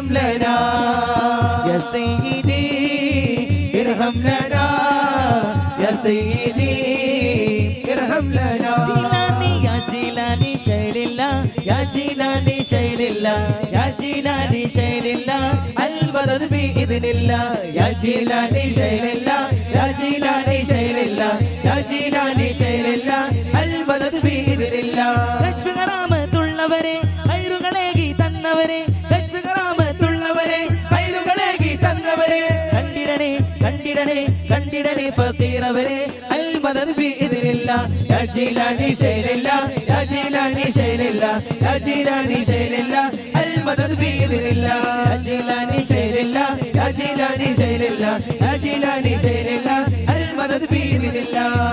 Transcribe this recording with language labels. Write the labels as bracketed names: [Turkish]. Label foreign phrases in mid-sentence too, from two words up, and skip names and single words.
[Arabic] لنا يا سيدي ارحم لنا يا سيدي ارحم لنا جيلاني يا جيلاني شيل الله يا جيلاني شيل الله يا جيلاني شيل الله البلد بإذن الله يا جيلاني شيل الله يا جيلاني شيل الله يا جيلاني شيل الله البلد بإذن الله كشف غرامة [Malayalam] ഉള്ളവരെ ഖൈറുകളേകി തന്നവരെ കശ്ഫ് കറാമത്തുള്ളവരെ ഖൈറുകളേകി തന്നവരെ കണ്ടിടണേ കണ്ടിടണേ കണ്ടിടണേ ഫഖീറവരെ [Arabic] المدد بإذن الله يا جيلاني شيل لله يا جيلاني شيل لله يا جيلاني شيل لله المدد بإذن الله يا جيلاني شيل لله يا جيلاني شيل لله يا جيلاني شيل لله المدد بإذن الله